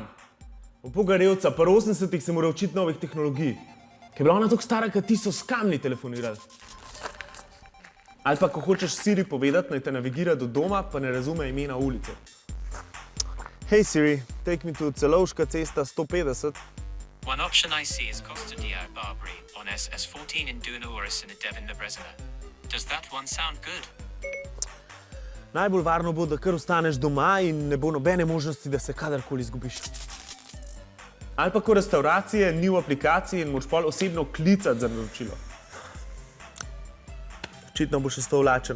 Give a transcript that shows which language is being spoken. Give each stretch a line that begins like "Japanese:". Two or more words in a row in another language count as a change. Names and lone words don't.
Slovenian: V pogarevca, pa 80-ih se mora učiti novih tehnologij. Ker je bila ona tako stara, kad ti so s kamni telefonirali. Ali pa, ko hočeš Siri povedati, naj te navigira do doma, pa ne razume imena ulice.
English: Hej Siri, take me to Celovška cesta 150. One option I see is Costa Diao Barbary on SS14 in Duna-Uris in Devon, Nebrezina. Does that one sound good?
Slovenian: Najbolj varno bo, da kar ostaneš doma in ne bo nobene možnosti, da se kadarkoli izgubiš. Ali pa ko restauracije ni v aplikaciji in moraš pol osebno klicati za naročilo. Očitno boš ostal lačen.